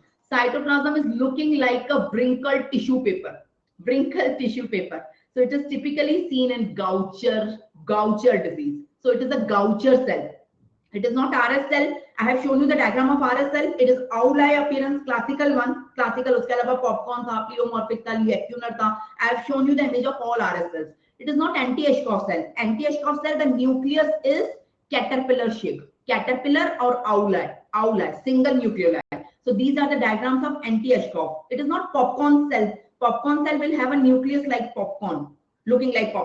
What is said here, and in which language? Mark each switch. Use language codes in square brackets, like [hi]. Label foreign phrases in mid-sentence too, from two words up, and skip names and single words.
[en] Cytoplasm is looking like a wrinkled tissue paper. Wrinkled tissue paper. So it is typically seen in Gaucher disease. So it is a Gaucher cell. It is not RS cell. I have shown you the diagram of RS cell. It is owl-eye appearance, classical one. Classical, [hi] uske alawa popcorn tha, pleomorphic tha, lecunar tha. [en] I have shown you the image of all RS cells. It is not anti-Ashkoff cell. Anti-Ashkoff cell, the nucleus is caterpillar shape. Caterpillar or owl-eye, single nucleoli. So these are the diagrams of anti-Ashkoff. It is not popcorn cell. Popcorn cell will have a nucleus like popcorn, looking like popcorn.